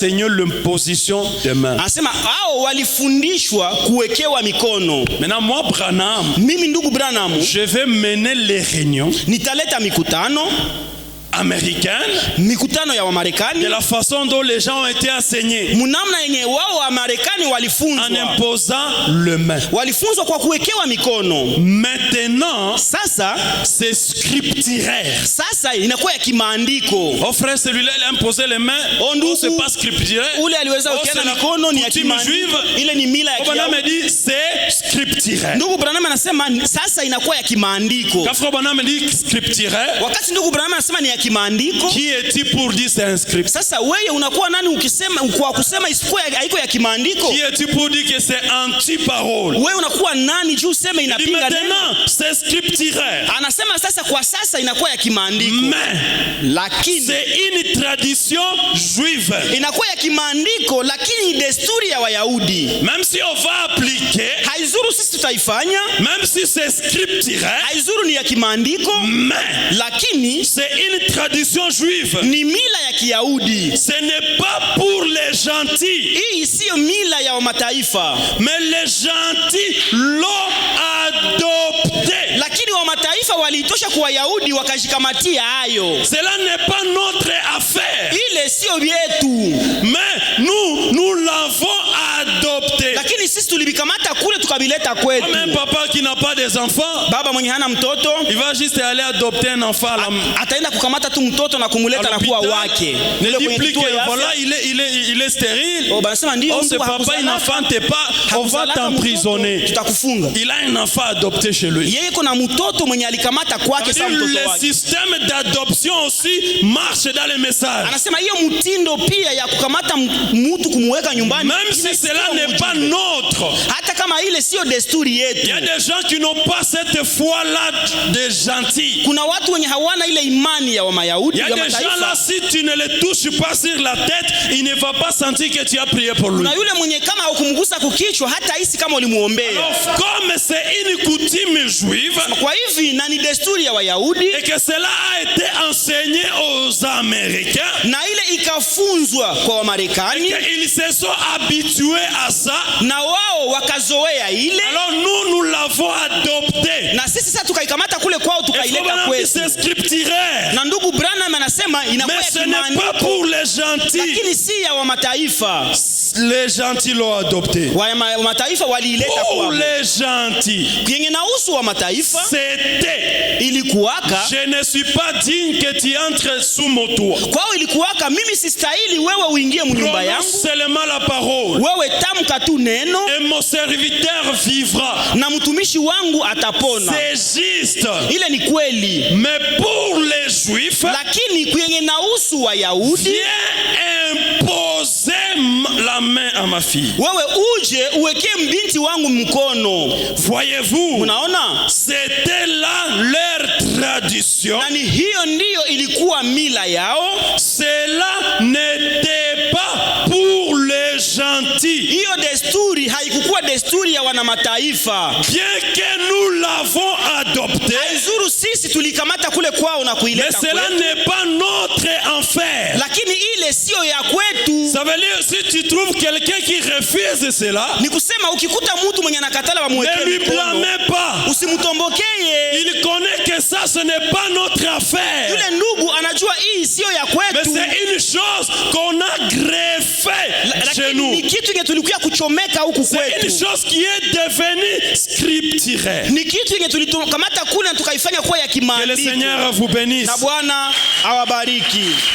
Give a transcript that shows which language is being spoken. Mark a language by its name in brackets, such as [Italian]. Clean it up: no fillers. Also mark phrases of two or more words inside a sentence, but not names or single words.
[French] enseigné l'imposition de main. [Swahili] Anasema hao walifundishwa kuwekewa mikono. [French] Maintenant moi Branham, [Swahili] Mimi ndugu Branham, [French] je vais mener les réunions [Swahili] nitaleta mikutano [French] américaine [Swahili] mikutano ya Wamarekani [French] de la façon dont les gens ont été enseignés, [Swahili] munamna yenye wao Wamarekani [French] en [Swahili] walifunzwa. [French] imposant le main. [Swahili] Walifunzwa kwa kuwekewa mikono. [French] Maintenant, [Swahili] Sasa [French] c'est scripturaire. [Swahili] sasa inakuwa ya kimaandiko. [French] Oh frère, celui-là il a imposé les mains. [Swahili] Oh, ndugu, [French] c'est pas scripturaire. [Swahili] Ule aliweza Oh, kuwekeana [French] c'est la [Swahili] mikono ni ya [French] coutume [Swahili] kimaandiko. [French] juive. [Swahili] Ile ni mila ya [French] Oh, Branham me [Swahili] Kiyahudi. [French] dit c'est scripturaire. [Swahili] Ndugu Branham anasema sasa inakuwa ya kimaandiko. [French] Quand frère Branham me dit scripturaire, [Swahili] Wakati ndugu Branham anasema ni ya kimaandiko, [French] qui est-il pour dire c'est un script? [Swahili] sasa wewe unakuwa nani ukisema kwa kusema isipokuwa haiko ya kimaandiko? [French] Qui est-il pour dire que c'est anti-parole? [Swahili] Wewe unakuwa nani juu useme [French] Il dit [Swahili] inapinga neno? [French] maintenant c'est scripturaire. [Swahili] Anasema sasa kwa sasa inakuwa ya kimaandiko. [French] Mais [Swahili] Lakini [French] c'est une tradition juive. [Swahili] inakuwa ya kimaandiko lakini desturi ya Wayahudi. [French] Même si on va appliquer, [Swahili] Haizuru sisi tutaifanya, [French] même si c'est scripturaire, [Swahili] haizuru ni ya kimaandiko, [French] mais [Swahili] lakini [French] c'est une tradition juive. [Swahili] ni mila ya Kiyahudi. [French] Ce n'est pas pour les gentils, [Swahili] Hii siyo mila ya mataifa, [French] mais les gentils l'ont adopté. [Swahili] lakini wa mataifa waliitosha kwa Wayahudi wakashikamatia hayo. [French] Cela n'est pas notre affaire, [Swahili] Ile sio vyetu, [French] mais nous l'avons adopté. [Swahili] lakini sisi tulivikamata kule tukavileta [French] Comme [Swahili] kwetu. [French] un papa qui n'a pas des enfants, [Swahili] Baba mwenye hana mtoto [French] il va juste aller adopter un enfant à la [Swahili] ataenda kukamata tu mtoto na kumuleta na kuwa wake. [French] Ne [Swahili] Kule [French] dit [Swahili] kwenye [French] plus [Swahili] kituo ya [French] que [Swahili] afya. [French] voilà, il est stérile. [Swahili] Oh, banasema ndio [French] Oh, ce [Swahili] mtu [French] papa, il n'enfante pas, on va [Swahili] hakuzalaka [French] t'emprisonner. [Swahili] mtoto, tutakufunga. [French] Il a un enfant adopté chez lui. [Swahili] Yeye kuna mtoto mwenye alikamata kwake sawa mtoto [French] Le [Swahili] wake. [French] système d'adoption aussi marche dans les messages. [Swahili] Anasema hiyo mtindo pia ya kukamata mtu kumweka nyumbani, [French] Même si cela n'est pas notre, [Swahili] hata kama ile sio desturi [French] il y [Swahili] yetu. [French] a des gens qui n'ont pas cette foi-là des gentils. [Swahili] Kuna watu wenye hawana ile imani ya [French] Il [Swahili] Wamayahudi [French] y a [Swahili] ya [French] des gens là, [Swahili] mataifa. [French] si tu ne les touches pas sur la tête, il ne va pas sentir que tu as prié pour lui. [Swahili] Na yule mwenye kama hukumgusa kukichwa hata hisi kama ulimuombea. [French] Alors, comme c'est une coutume juive, [Swahili] Kwa hivi na ni desturi ya Wayahudi [French] et que cela a été enseigné aux Américains, [Swahili] na ile ikafunzwa kwa Wamarekani [French] ils se sont habitués à ça, [Swahili] na wao wakazoea ile, [French] alors nous l'avons adopté. [Swahili] na sisi sasa tukaikamata kule kwao [French] Et [Swahili] tukaileta kwetu. [French] c'est scripturaire. [Swahili] Na ndugu Branham anasema inakuwa [French] Mais [Swahili] ya [French] ce n'est pas [Swahili] kimaandiko, [French] pour les gentils. [Swahili] lakini si ya wa mataifa. [French] Les gentils l'ont adopté. [Swahili] Wa mataifa waliileta [French] Pour [Swahili] kwao. [French] les gentils, [Swahili] Yenye nausu wa mataifa [French] c'était [Swahili] ilikuwaka [French] je ne suis pas digne que tu entres sous mon toit. [Swahili] kwao, ilikuwaka mimi sistahili wewe uingie mnyumba [French] Prononce [Swahili] yangu, [French] seulement la parole [Swahili] wewe tamka tu neno [French] et mon serviteur vivra. [Swahili] na mtumishi wangu atapona. [French] C'est juste. [Swahili] Ile ni kweli, [French] Mais pour les juifs, [Swahili] lakini kwenye nausu Wayahudi, [French] viens imposer la main à ma fille. [Swahili] wewe uje uwekee mbinti wangu mkono. [French] Voyez-vous, [Swahili] Unaona, [French] c'était là leur tradition. [Swahili] na ni hiyo ndiyo ilikuwa mila yao. [French] Cela n'était pas pour les gentils. [Swahili] Hiyo desturi haikukuwa desturi ya wana mataifa. [French] Bien que nous l'avons adopté, [Swahili] Haizuru sisi tulikamata kule kwao na [French] mais [Swahili] kuileta [French] cela [Swahili] kwetu, [French] n'est pas notre enfer. [Swahili] lakini ile sio ya kwetu. [French] Ça veut dire, si tu trouves quelqu'un qui refuse cela, [Swahili] Ni kusema ukikuta mtu mwenye anakatala [French] ne [Swahili] wamwekee [French] lui [Swahili] mkono, [French] blâmez pas. [Swahili] usimtombokee. [French] Il connaît que ça, ce n'est pas notre affaire. [Swahili] Yule ndugu anajua hii sio ya [French] Mais [Swahili] kwetu, [French] c'est une chose qu'on a greffée chez [Swahili] lakini [French] nous. [Swahili] ni kitu yenye tulikuwa kuchomeka huku [French] C'est une [Swahili] kwetu. [French] chose qui est devenue scripturaire. [Swahili] Ni kitu yenye tulikamata kule na tukaifanya kuwa ya [French] Que le [Swahili] kimaandiko. [French] Seigneur vous bénisse. [Swahili] Na Bwana awabariki.